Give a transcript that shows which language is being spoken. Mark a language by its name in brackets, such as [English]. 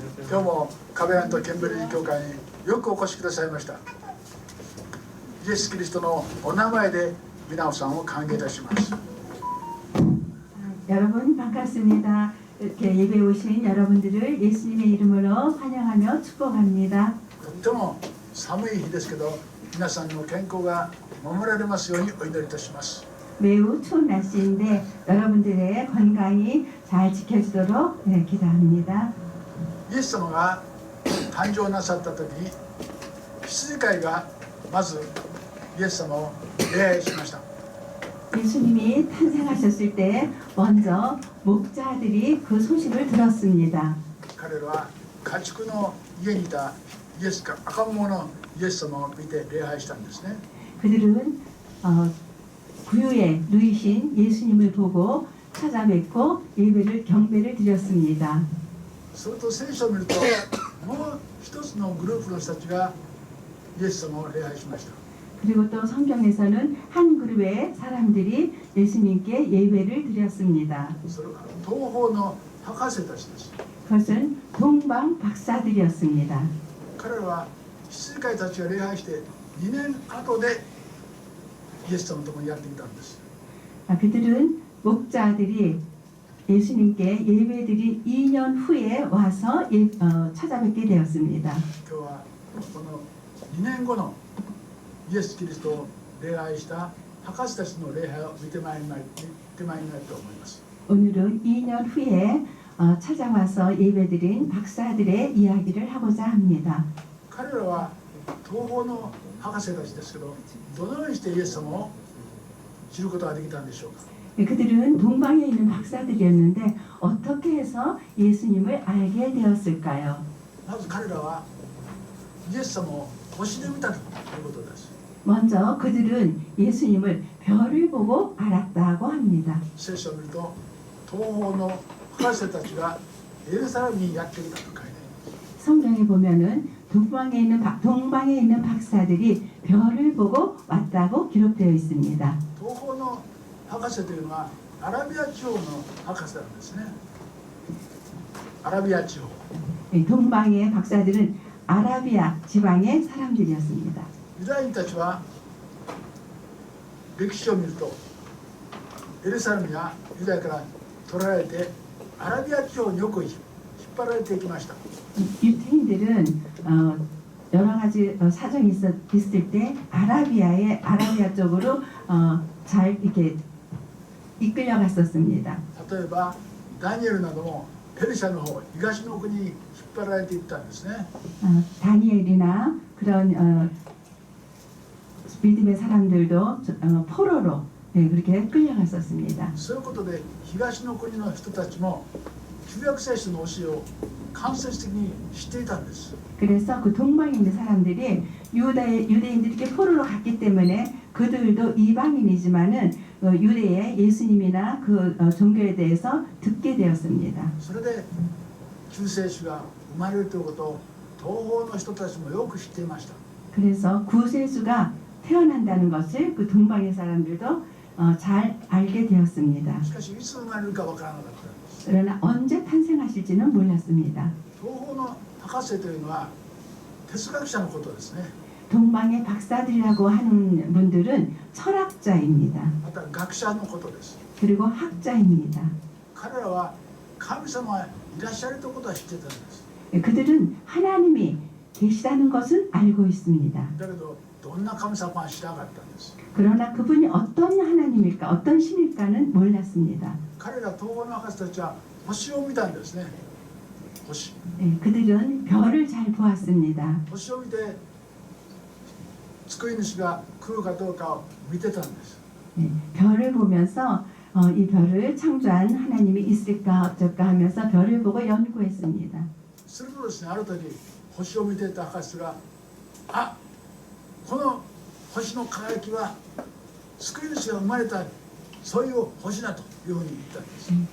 [Japanese] 今日もカベラントケンベリー教会によくお越しくださいました。イエス・キリストのお名前で皆さんを歓迎いたします。 [Korean] 여러분 반갑습니다. 이렇게 예배 오신 여러분들을 예수님의 이름으로 환영하며 축복합니다. [Japanese] とっても寒い日ですけど、皆さんの健康が守られますようにお祈りいたします。 [Korean] 매우 추운 날씨인데 여러분들의 건강이 잘 지켜지도록 기도합니다. [Japanese] イエス様が誕生なさった時に羊飼いがまずイエス様を礼拝しました。 [Korean] 예수님이 탄생하셨을 때 먼저 목자들이 그 소식을 들었습니다. [Japanese] 彼らは家畜の家にいたイエスか赤ん坊のイエス様を見て礼拝したんですね。 [Korean] 그들은 구유에 누이신 예수님을 보고 찾아뵙고 예배를 경배를 드렸습니다. [Japanese] すると聖書を見るともう一つのグループの人たちがイエス様を礼拝しました。 [Korean] 그리고 또 성경에서는 한 그룹의 사람들이 예수님께 예배를 드렸습니다. [Japanese] それは東方の博士たちです。 [Korean] 그것은 동방 박사들이었습니다. [Japanese] 彼らは羊飼いたちが礼拝して2年後でイエス様のところにやってきたんです。 [Korean] 그들은 목자들이 예수님께 예배드린 2년 후에 와서 찾아뵙게 되었습니다. [Japanese] 今日はこの2年後のイエス・キリストを礼拝した博士たちの礼拝を見てまいりたいと思います。 [Korean] 오늘은 2년 후에 찾아와서 예배드린 박사들의 이야기를 하고자 합니다. [Japanese] 彼らは東方の博士たちですけど、どのようにしてイエス様を知ることができたんでしょうか。 [Korean] 그들은 동방에 있는 박사들이었는데 어떻게 해서 예수님을 알게 되었을까요? [Japanese] まず彼らはイエス様を星で見たということです。 [Korean] 먼저 그들은 예수님을 별을 보고 알았다고 합니다. [Japanese] 聖書を見ると東方の博士たちがエルサレムにやってきたと書いてあります。 [Korean] 성경에 보면은 동방에 있는 박사들이 별을 보고 왔다고 기록되어 있습니다. [Japanese] 東方の博士というのはアラビア地方の博士なんですね。アラビア地方。 [Korean] 동방의 박사들은 아라비아 지방의 사람들이었습니다. [Japanese] ユダヤ人たちは歴史を見るとエルサレムやユダヤから取られてアラビア地方によく引っ張られていきました。 [Korean] 유태인들은 여러 가지 사정이 있을 때 아라비아 쪽으로 잘 이렇게 이끌려갔었습니다. [Japanese] 例えばダニエルなどもペルシャの方東の国に引っ張られていったんですね。 [Korean] 다니엘이나 그런 믿음의 사람들도 포로로 그렇게 끌려갔었습니다. [Japanese] そういうことで東の国の人たちも旧約聖書の教えを間接的に知っていたんです。 [Korean] 그래서 그 동방에 있는 사람들이 유대인들이 이렇게 포로로 갔기 때문에 그들도 이방인이지만은 유대의 예수님이나 그 종교에 대해서 듣게 되었습니다. [Japanese] それで救世主が生まれるということを東方の人たちもよく知っていました。 [Korean] 그래서 구세주가 태어난다는 것을 그 동방의 사람들도 잘 알게 되었습니다. [Japanese] しかしいつ生まれるかわからなかったんです。 [Korean] 그러나 언제 탄생하실지는 몰랐습니다. [Japanese] 東方の博士というのは哲学者のことですね。 [Korean] 동방의 박사들이라고 하는 분들은 철학자입니다. [Japanese] また学者のことです。 [Korean] 그리고 학자입니다. [Japanese] 彼らは神様がいらっしゃるということは知ってたんです。 [Korean] 그들은 하나님이 계시다는 것은 알고 있습니다. [Japanese] だけどどんな神様は知らなかったんです。 [Korean] 그러나 그분이 어떤 하나님일까, 어떤 신일까는 몰랐습니다. [Japanese] 彼ら東方の博士たちは星を見たんですね。星。 [Korean] 그들은 별을 잘 보았습니다. [Japanese] 星を見て救い主が来るかどうかを見てたんです。 [Korean] 별을 보면서 이 별을 창조한 하나님이 있을까 어쩔까 하면서 별을 보고 연구했습니다. [Japanese] するとですね、ある時星を見ていた博士があ、この星の輝きは救い主が生まれたそういう星だというふうに言ったんです。